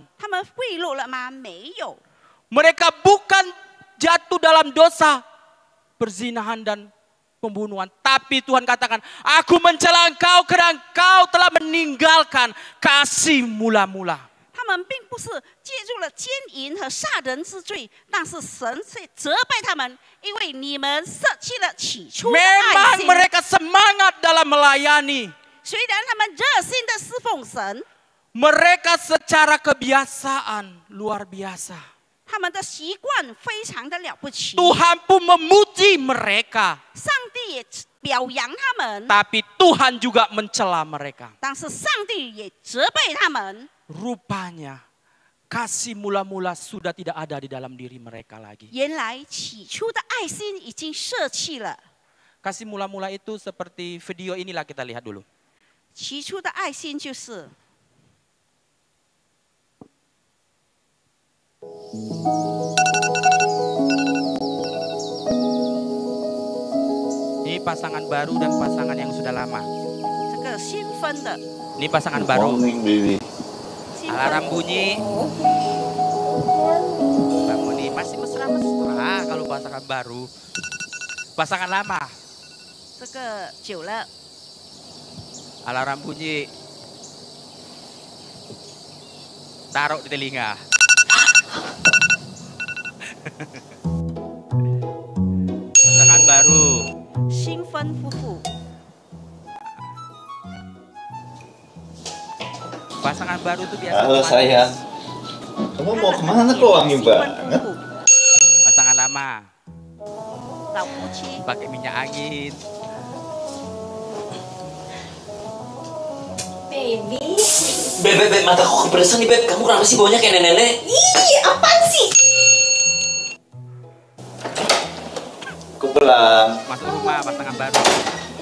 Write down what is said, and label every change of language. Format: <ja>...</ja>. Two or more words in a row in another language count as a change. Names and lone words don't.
<zh>他们贿赂了吗？没有。</zh> <id>Mereka bukan jatuh dalam dosa perzinahan dan pembunuhan. Tapi Tuhan katakan, aku mencela engkau karena engkau telah meninggalkan kasih mula-mula.</id> <zh>他们并不是介入了奸淫和杀人之罪，但是神却责备他们，因为你们舍弃了起初的爱</zh> <id>Memang</id> <zh>心。</zh> <id>mereka semangat dalam melayani.</id> <zh>虽然他们热心的侍奉神，</zh> <id>Mereka secara kebiasaan luar biasa.</id> <zh>他们的习惯非常的了不起。</zh> <id>Tuhan pun memuji mereka.</id> <zh>上帝也表扬他们，</zh> <id>Tapi Tuhan juga mencela mereka.</id> <zh>但是上帝也责备他们。</zh> <id>Rupanya kasih mula-mula sudah tidak ada di dalam diri mereka lagi.</id> <zh>原来起初的爱心已经舍弃了。</zh> <id>Kasih mula-mula itu seperti video inilah, kita lihat dulu.</id> <zh>起初的爱心就是</zh> <id>Ini pasangan baru dan pasangan yang sudah lama.</id> <zh>这个新婚的，</zh> <id>Ini pasangan baru.</id> <en>Morning, baby.</en> <zh>新</zh> <id>Alarm</id> <zh>婚</zh> <id>bunyi. Bangun nih, masih mesra-mesra kalau pasangan baru. Pasangan lama.</id> <zh>这个久了，</zh> <id>Alarm bunyi. Taruh di telinga. Pasangan baru.</id> <zh>新婚夫妇，</zh> <id>Pasangan baru itu biasa. Halo kemana? sayang. Kamu mau kemana kok wangi</id> <zh>新婚</zh> <id>banget?</id> <zh>夫妇，</zh> <id>Pasangan lama.</id> <zh>老夫妻，</zh> <id>Pakai minyak angin. Baby. Beb, mataku kepedesan nih, Beb. Kamu kenapa sih baunya kayak nenek-nenek? Ih, apaan sih? Aku pulang. Masuk rumah pasangan baru.</id>